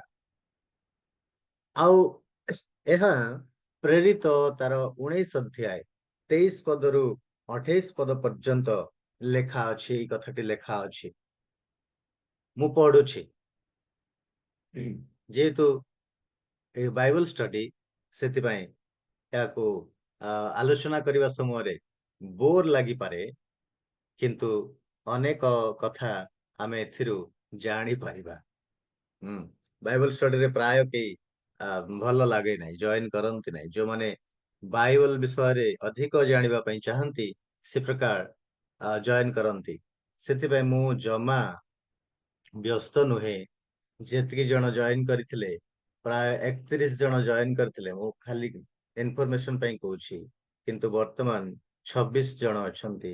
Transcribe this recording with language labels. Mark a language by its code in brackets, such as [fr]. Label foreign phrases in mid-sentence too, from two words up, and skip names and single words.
[or] ଆଉ ଏହା ପ୍ରେରିତ ତାର 19 ଅଧ୍ୟାୟ 23 ପଦରୁ 28 ପଦ ପର୍ଯ୍ୟନ୍ତ ଲେଖା ଅଛି। ଏହି କଥାଟି ଲେଖା ଅଛି, ମୁଁ ପଢୁଛି। ଯେହେତୁ ଏ [en] Bible study [or] ସେଥି ପାଇଁ ଯାହାକୁ ଆଲୋଚନା କରିବା ସମୟ ରେ ବୋର ଲାଗି ପାରେ, କିନ୍ତୁ ଅନେକ କଥା ଆମେ ଏଥିରୁ ଜାଣି ପାରିବା। [en] Bible study [or] ରେ ପ୍ରାୟ କେ ଭଲ ଲାଗେ ନାହିଁ, ଜଏନ କରନ୍ତି ନାହିଁ। ଯୋ ମାନେ ବାଇବଲ ବିଷୟ ରେ ଅଧିକ ଜାଣିବା ପାଇଁ ଚାହାନ୍ତି ସେ ପ୍ରକାର ଜଏନ କରନ୍ତି। ସେଥି ପାଇଁ ମୁଁ ଜମା ବ୍ୟସ୍ତ ନୁହେଁ। ଯେତିକି ଜଣ ଜଏନ କରିଥିଲେ ପ୍ରାୟ 31 ଜଣ ଜଏନ କରିଥିଲେ, ମୁଁ ଖାଲି ଇନଫର୍ମେସନ ପାଇଁ କହୁଛି, କିନ୍ତୁ ବର୍ତ୍ତମାନ 26 ଜଣ ଅଛନ୍ତି।